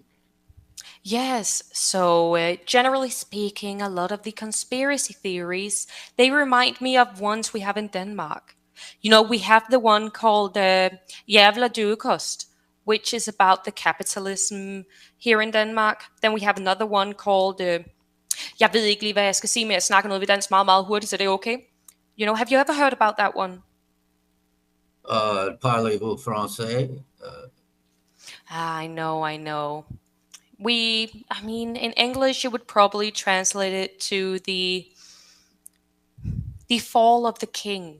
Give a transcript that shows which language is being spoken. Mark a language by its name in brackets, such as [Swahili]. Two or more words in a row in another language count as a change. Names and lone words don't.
[English] Yes, so generally speaking, a lot of the conspiracy theories, they remind me of ones we have in Denmark. You know, we have the one called Jævla Duekost, which is about the capitalism here in Denmark. Then we have another one called, [Danish] jeg ved ikke lige, hvad jeg skal sige, men jeg snakker noget ved dansk meget, meget hurtigt, så det er okay. [English] You know, have you ever heard about that one? [French] Parlez-vous français? [English] I know. I mean, in English, you would probably translate it to the fall of the king.